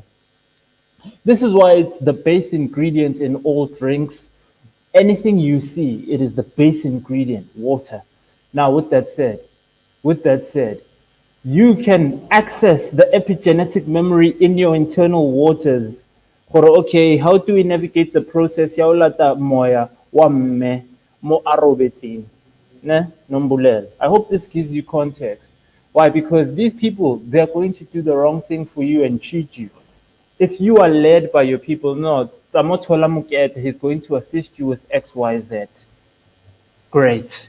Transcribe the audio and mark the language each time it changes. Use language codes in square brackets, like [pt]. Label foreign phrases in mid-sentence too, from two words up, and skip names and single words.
[en] This is why it's the base ingredient in all drinks. Anything you see, it is the base ingredient, water. Now, with that said, you can access the epigenetic memory in your internal waters. Okay, how do we navigate the process? [tn] Moya wamme mo arobeti. [en] I hope this gives you context. Why? Because these people, they're going to do the wrong thing for you and cheat you. If you are led by your people, no, he's going to assist you with X, Y, Z. Great.